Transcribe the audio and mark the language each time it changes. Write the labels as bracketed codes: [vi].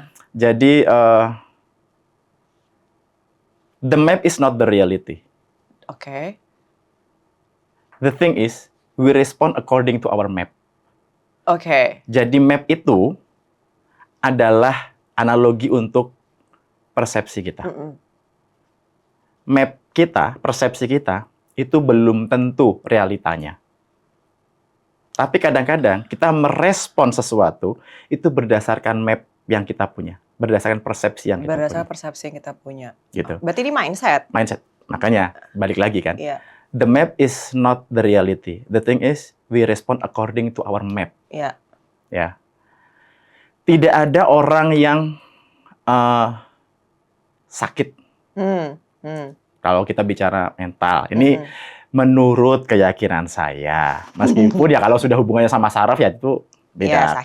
[id] Jadi, [en] the map is not the reality. [id] Oke. [en] The thing is, we respond according to our map. [id] Oke. Jadi map itu adalah analogi untuk persepsi kita. Map kita, persepsi kita, itu belum tentu realitanya. Tapi kadang-kadang kita merespon sesuatu itu berdasarkan map yang kita punya, berdasarkan persepsi yang kita punya. Berdasarkan persepsi yang kita punya. Gitu. Berarti ini mindset. Mindset. Makanya balik lagi kan. Iya. [en] The map is not the reality. The thing is we respond according to our map. [id] Iya. Ya. Tidak ada orang yang sakit. Kalau kita bicara mental, ini menurut keyakinan saya, meskipun ya kalau sudah hubungannya sama saraf ya itu beda